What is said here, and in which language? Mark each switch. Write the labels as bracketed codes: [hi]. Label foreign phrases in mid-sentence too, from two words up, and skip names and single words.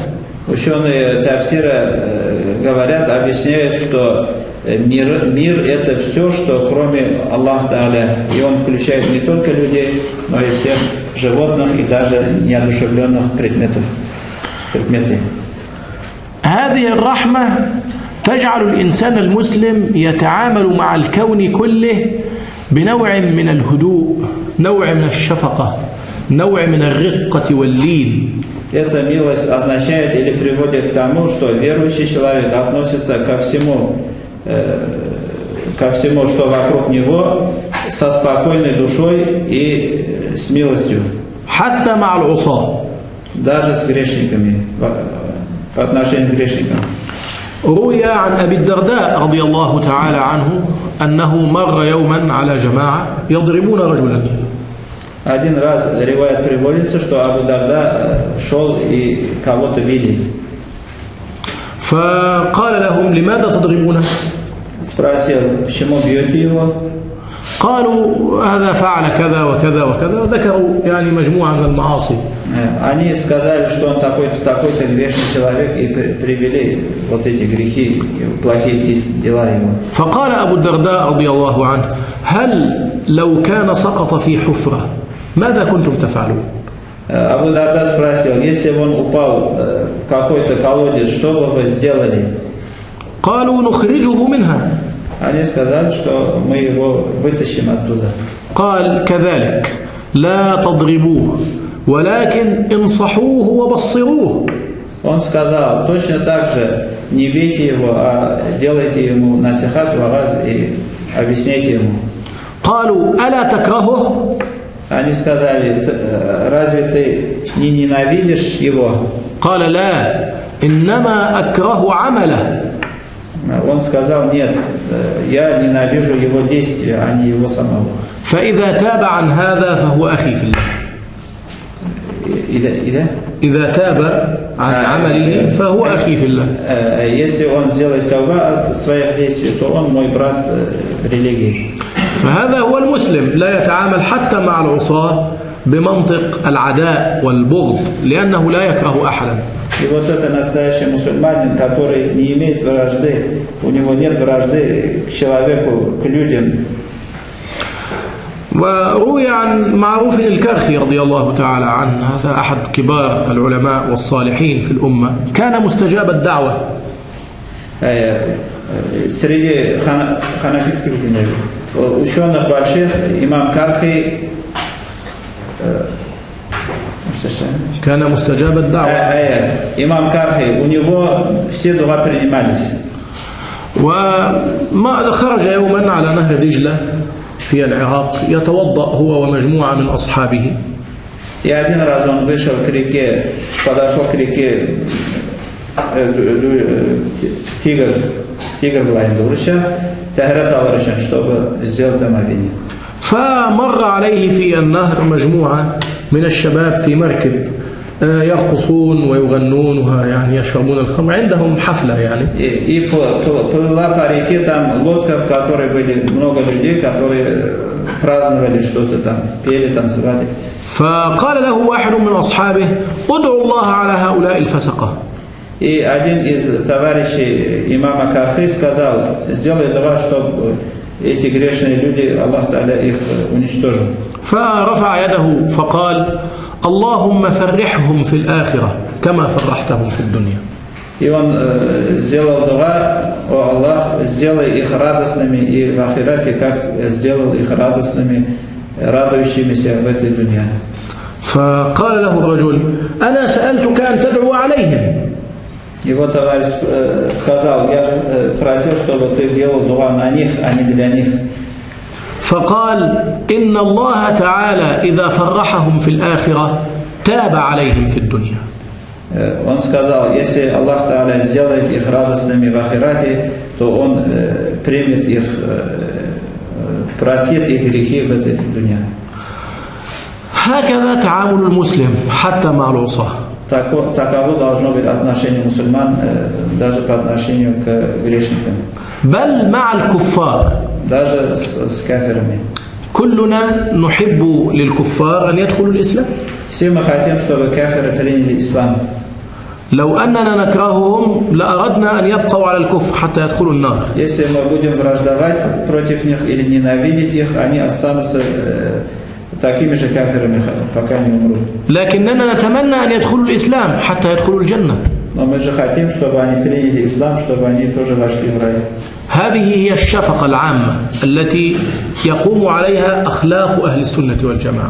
[ru] Ученые тафсира говорят, объясняют, что мир это все, что кроме Аллаха Та'аля, и он включает не только людей, но и всех животных и даже неодушевленных предметы. [ar] هذه الرحمة تجعل الإنسان المسلم يتعامل مع الكون كله بنوع من الهدوء، نوع من الشفقة، نوع من الرقة واللين. [ru] Эта милость означает или приводит к тому, что верующий человек относится ко всему, что вокруг него, со спокойной душой и с милостью. [ar] حتى مع العصاة. [ru] Даже с грешниками, по отношению к грешникам. [ar] روي عن أبي الدرداء رضي الله تعالى عنه أنه مر يوما على جماعة يضربون رجلا. [ru] Один раз риваят приводится, что Абу Дарда шел и кого-то били. [ar] فقال لهم: لماذا تضربونه؟ [ru] Спросил, почему бьете его? [ar] قالوا: هذا فعل كذا وكذا وكذا، وذكروا يعني مجموعة من المعاصي. [ru] Они сказали, что он такой-то грешный человек, и привели вот эти грехи, плохие дела его. [ar] فقال أبو الدرداء رضي الله عنه: هل لو كان سقط في حفرة ماذا كنتم تفعلون؟ [ru] Абу Дарда спросил, если бы он упал в какой-то колодец, что бы вы сделали? [ar] قالوا: نخرجه منها. [ru] Они сказали, что мы его вытащим оттуда. [ar] قال: كذلك لا تضربوه ولكن انصحوه وبصروه. [ru] Он сказал, точно так же не бейте его, а делайте ему насихат, вагаз и объясняйте ему. [ar] قالوا: ألا تكرهه؟ [ru] Они сказали, разве ты не ненавидишь его? [ar] قال: لا إنما أكره عمله. [ru] Он сказал, нет, я ненавижу его действия, а не его самого. [ar] فإذا تاب عن هذا فهو أخي في الله. إذا تاب عن عمله فهو أخي في الله. [ru] Если он сделает тауба от своих действий, то он мой брат в религии. [ar] فهذا هو المسلم، لا يتعامل حتى مع العصاة بمنطق العداء والبغض، لأنه لا يكره أحدا. [ru] И вот это настоящий мусульманин, который не имеет вражды, у него нет вражды к человеку, к людям. [ar] وروي عن معروف الكرخي رضي الله تعالى عنه، هذا أحد كبار العلماء والصالحين في الأمة، كان مستجاب الدعوة. [ru] Среди ханафитских ученых больших имам Кархи [ar] كان مستجاب الدعوة. [ru] имам Кархи, у него все дуа принимались. [ar] وما خرج يوما على نهر دجلة في العراق يتوضأ هو ومجموعة من أصحابه. [ru] И один раз он вышел к реке, подошел к реке Тигр была Индурша, [kk] Тахрат алар үшін, [ru] чтобы сделать омовение. [ar] فمر عليه في النهر مجموعة من الشباب في مركب يرقصون ويغنون يعني يشربون الخمر، عندهم حفلة يعني. [ru] И плыла по реке там лодка, в которой были много людей, которые праздновали что-то там, пели, танцевали. [ar] فقال له واحد من أصحابه: ادعو الله على هؤلاء الفسقة. [ru] И один из товарищей имама Кархи сказал: сделай дуа, чтобы эти грешные люди, Аллах Та'аля их уничтожил. [ar] فرفع يده فقال: اللهم فرحهم في الآخرة كما فرحتهم في الدنيا. [ru] И он сделал дуа: о Аллах, сделай их радостными и в ахирате, как сделал их радостными, радующимися в этой дуне. [ar] فقال له الرجل: أنا سألتك أن تدعو عليهم. [ru] Его товарищ сказал: я просил, чтобы ты делал дуа на них, а не для них. [ar] فقال: إن الله تعالى إذا فرحهم في الآخرة تاب عليهم في الدنيا. [ru] Он сказал: если Аллах Та'аля сделает их радостными в ахирате, то Он примет их, простит их грехи в этой дуне. [ar] هكذا تعامل المسلم حتى مع العصاة. [ru] Таково должно быть отношение мусульман даже по отношению к грешникам. [ar] بل مع الكفار. [ru] Даже с кафирами. [ar] كلنا نحب للكفار أن يدخلوا الإسلام. [ru] Все мы хотим, чтобы кафиры приняли ислам. [ar] لو أننا نكرههم لأردنا أن يبقوا على الكفر حتى يدخلوا النار. [ru] Если мы будем враждовать против них или ненавидеть их, они останутся такими же кафирами, пока не умрут. [ar] لكننا نتمنى أن يدخلوا الإسلام حتى يدخلوا الجنة. [ru] Но мы же хотим, чтобы они приняли ислам, чтобы они тоже вошли в рай. [ar] هذه هي الشفقة العامة التي يقوم عليها أخلاق أهل السنة والجماعة.